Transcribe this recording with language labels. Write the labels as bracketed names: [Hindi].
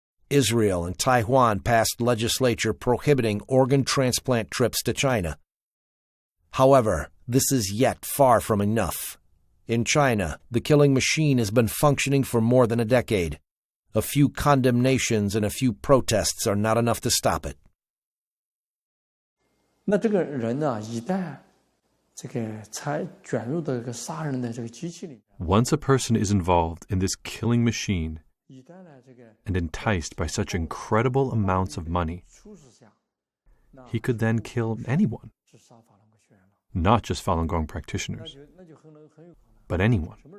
[English] Israel and Taiwan passed legislation prohibiting organ transplant trips to China. However, this is yet far from enough. In China, the killing machine has been functioning for more than a decade. A few condemnations and a few protests are not enough to stop it. [Chinese] 那这个人呢，一旦这个才卷入到这个杀人的这个机器里。 [English] Once a person is involved in this killing machine and enticed by such incredible amounts of money, he could then kill anyone. Not just Falun Gong practitioners, but anyone.